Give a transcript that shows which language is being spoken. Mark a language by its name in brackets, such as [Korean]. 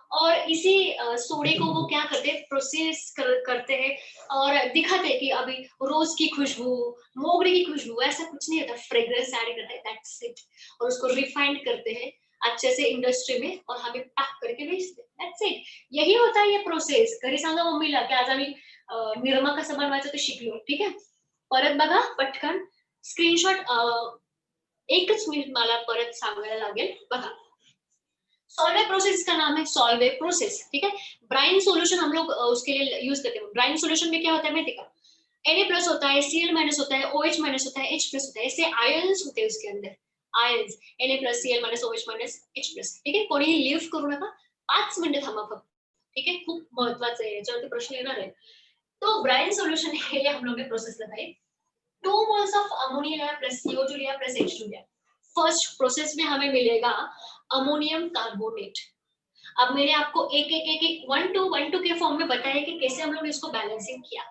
[Hindi] और इसी सोडे को वो क्या करते हैं, प्रोसेस करते हैं और दिखाते हैं कि अभी रोज की खुशबू, मोगरे की खुशबू, ऐसा कुछ नहीं होता, फ्रेग्रेंस ऐड करते हैं, दैट्स इट। और उसको रिफाइंड करते हैं अच्छे से इंडस्ट्री में और हमें पैक करके भेजते हैं, दैट्स इट। यही होता है ये प्रोसेस. [Marathi] घरी सांगा मम्मीला की आज आम्ही निरमा कसा बनवायचा ते शिकलो. ठीक आहे, परत बघा पटकन स्क्रीनशॉट. एकच मिनिट मला परत सांगायला लागेल. बघा, [Hindi] सॉल्वेट प्रोसेस का नाम है सॉल्वेट प्रोसेस. ठीक है, ब्राइन सॉल्यूशन हम लोग उसके लिए यूज करते हैं. ब्राइन सॉल्यूशन में क्या होता है का, Na प्लस होता है, Cl माइनस होता है, OH माइनस होता है, H प्लस होता है, ऐसे आयन्स होते हैं उसके अंदर. Ions Na plus, Cl minus, OH minus, H plus. ठीक है, [Marathi] कोणीही लिव्ह करू नका, 5 मिनिटं थांबा फक्त. ठीक है, खूप महत्वाचं आहे, याच्यावरती प्रश्न येणार आहे. [Hindi] तो ब्राइन सॉल्यूशन के लिए हम लोग ने प्रोसेस बताई. [English] 2 moles of ammonia plus CO2 [Hindi] लिया plus H2 लिया. फर्स्ट प्रोसेस में हमें मिलेगा अमोनियम कार्बोनेट. अब मैंने आपको एक 1 to 1 के फॉर्म में बताया कि कैसे हम लोग इसको बैलेंसिंग किया.